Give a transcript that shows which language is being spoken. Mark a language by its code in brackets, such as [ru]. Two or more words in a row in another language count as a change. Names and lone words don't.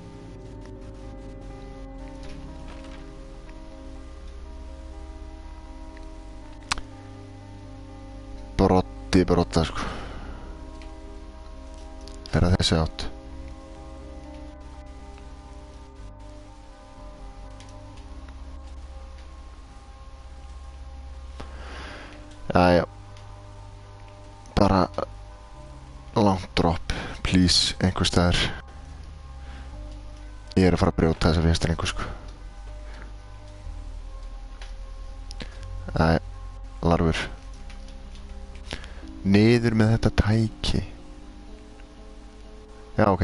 [is] Brotta, sko. Er það þessi átt? Jæja. [en] Bara long drop, please, [is] einhver staðar. Ég er að fara að brjóta þessa vinstrengu, sko. Jæja, larfur. Niður með þetta tæki. Já, ok.